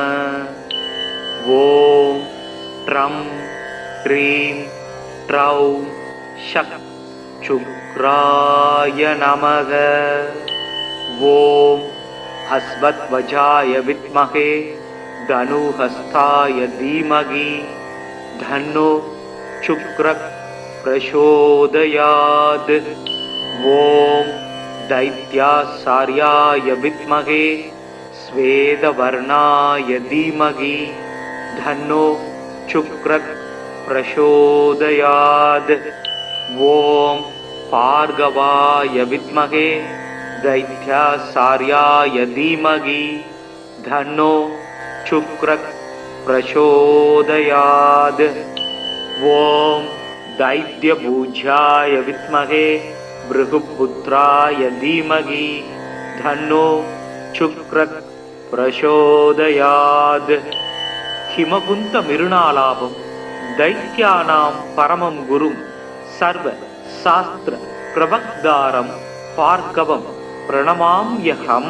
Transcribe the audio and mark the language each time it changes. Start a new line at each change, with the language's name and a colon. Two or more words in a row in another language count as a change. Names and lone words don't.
Sanskrit: ॐ द्रां द्रीं द्रौं सः शुक्राय नमः. ॐ अश्वध्वजाय विद्महे धनुर्हस्ताय धीमहि तन्नो शुक्रः प्रचोदयात्. ஓம் दैत्यासार्याय विद्महे स्वेदवर्णाय धीमहि धन्नो शुक्रः प्रचोदयात्. ओम भार्गवाय विद्महे दैत्यासार्याय धीमहि धन्नो शुक्रः प्रचोदयात्. ॐ दैत्यपूज्याय विद्महे भृगुपुत्राय धीमहि तन्नो शुक्रः प्रचोदयात्. हिमकुन्द मृणालाभं दैत्यानां परमं गुरुं सर्व शास्त्र प्रवक्तारं भार्गवं प्रणमाम्यहम्.